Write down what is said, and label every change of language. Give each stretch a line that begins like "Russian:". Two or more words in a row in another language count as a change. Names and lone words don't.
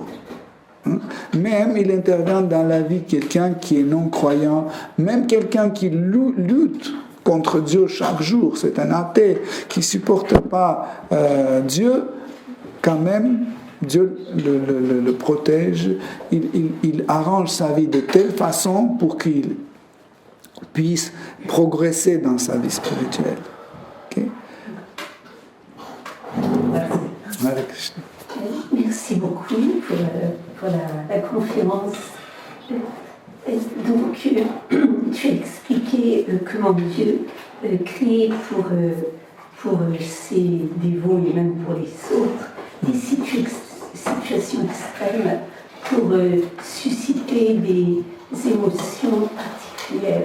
French: Même il intervient dans la vie de quelqu'un qui est non-croyant, même quelqu'un qui lutte contre Dieu chaque jour, c'est un athée qui ne supporte pas Dieu, quand même, Dieu le protège, il arrange sa vie de telle façon pour qu'il puisse progresser dans sa vie spirituelle.
Sanskrit: Okay? Hare Krishna.
French: Merci beaucoup pour la conférence. Donc, tu as expliqué comment Dieu crée pour ses dévots et même pour les autres des situations extrêmes pour susciter des émotions particulières.